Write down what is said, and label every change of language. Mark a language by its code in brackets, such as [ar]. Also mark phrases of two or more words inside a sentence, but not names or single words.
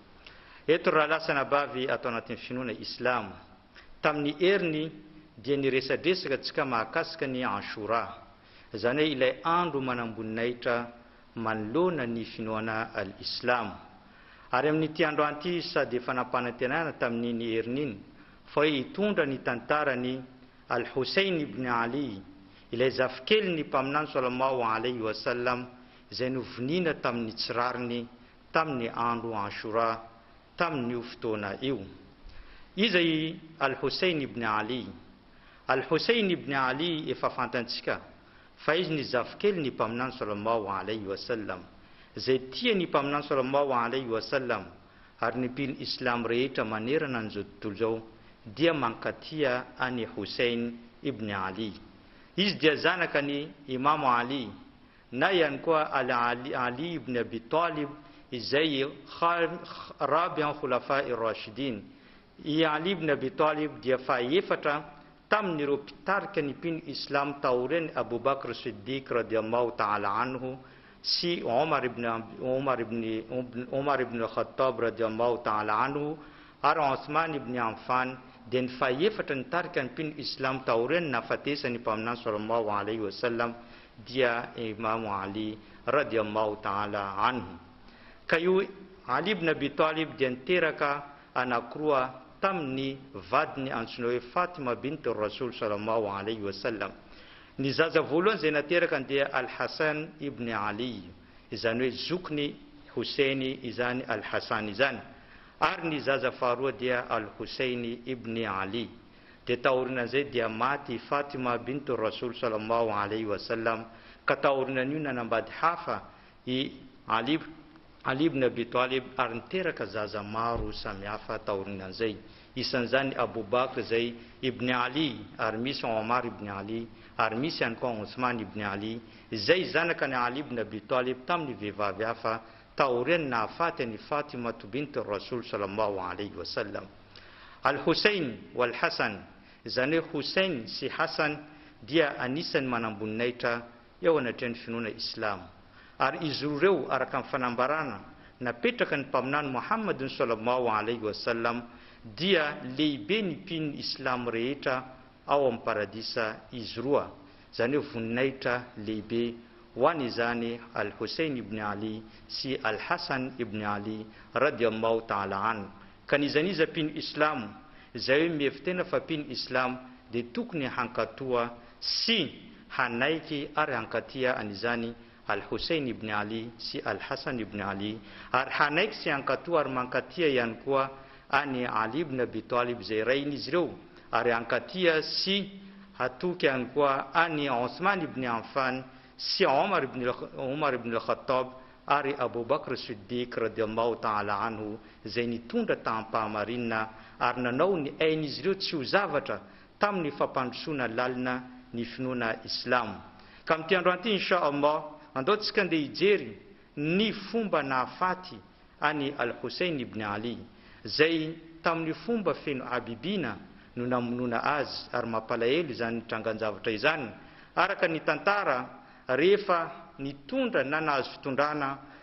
[mg] Eto raha lasana bavy atao anatin'ny finoana Islam, tamin'ny heriny dia niresadresaka tsika mahakasika ny Ashura, zany hoe ilay andro manamboninahitra manoloana ny finoana al-Islam. Ary amin'ity andro anty sady efa nampanantenana tamin'iny herin'iny fa hoe hitondra ny tantarany Al-Hussein ibn Ali, ilay zafikely ny mpaminany [ar] صلى الله عليه وسلم [mg] izay novonina tamin'ny tsirariny tamin'ny andro Ashura tamin'io fotoana io. Izay Al-Hussein ibn Ali. Al-Hussein ibn Ali efa fantantsika fa izy ny zafikely ny mpaminany [ar] صلى الله عليه وسلم [mg] zay tia ny mpaminany [ar] صلى الله عليه وسلم [mg] ary ny mpino Islam rehetra manerana an'izao tontolo zao dia mankatia any Hussein ibn Ali. Izy dia zanaka ny Imam Ali na ihany koa Ali ibn Abi Talib izay [ar] رابع الخلفاء الراشدين. [mg] I Ali ibn Abi Talib dia faefatra tamin'ireo mpitarika ny mpino Islam taoriany Abu Bakr Siddiq [ar] رضي الله تعالى عنه [mg] sy Omar ibn Khattab [ar] رضي الله تعالى عنه [mg] ary Uthman ibn Affan, dia ny faefatra nitarika ny mpino Islam taoriany nafatesany mpaminany [ar] صلى الله عليه وسلم [mg] dia Imam Ali [ar] رضي الله تعالى عنه. [mg] Ka io Ali ibn Abi Talib dia niteraka anakroa tamin'ny vadiny antsoina hoe Fatima bint Rasul [ar] صلى الله عليه وسلم. [mg] Ny zaza voalohany zay nateraka dia Al-Hasan ibn Ali, izany hoe zokiny Hussein izany Al-Hasan izany, ary ny zaza faharoa dia Al-Hussein ibn Ali. Dia taorinan'izay dia maty Fatima bint Rasul [ar] صلى الله عليه وسلم, [mg] ka taorinan'io nanambady hafa i Ali ibn Abi Talib ary niteraka zaza maro samihafa taorinan'izay. isan'izany Abubakr zay ibn Ali, ary misy Omar ibn Ali, ary misy ihany koa Othman ibn Ali, izay zanaka ny Ali ibn Abi Talib tamin'ny vehivavy hafa taoriany nahafaty ny Fatima bint Rasul [ar] صلى الله عليه وسلم. [mg] Al-Husayn wal-Hasan, izany hoe Husayn sy Hasan dia anisan'ny manamboninahitra eo anatrehan'ny finoana Islam. Ary izy ireo araka amin'ny fanambarana napetraka ny mpaminany Muhammadin [ar] صلى الله عليه وسلم [mg] dia lehibe ny mpino Islam rehetra ao amin'ny paradisa izy roa, izany hoe voninahitra lehibe ho an'izany Al-Husayn ibn Ali sy Al-Hasan ibn Ali [ar] رضي الله تعالى عنه. [mg] Kanizaniza mpino Islam izay hoe mihevitena fa mpino Islam dia tokony hankatoa sy hanaiky ary hankatia an'izany Al-Husayn ibn Ali sy Al-Hasan ibn Ali, ary hanaiky sy hankatoa ary mankatia ihany koa any Ali ibn Abi Talib izay rain'izy ireo, ary hankatia sy hatoky ihany koa any Othman ibn Affan sy Omar ibn al-Khattab ary Abu Bakr Siddiq [ar] رضي الله تعالى عنه [mg] izay nitondra tampahamarinina ary nanao ny ain'izy ireo tsy ho zavatra tamin'ny fampandrosoana lalina ny finoana Islam. Ka amin'ity andro an'ity inshallah andaontsika ndeha hijery ny fomba nahafaty any Al-Husayn ibn Ali izay tamin'ny fomba feno abibina no namonoana azy, ary mampalahelo izany trangan-javatra izany araka ny tantara rehefa nitondra na nahazo fitondrana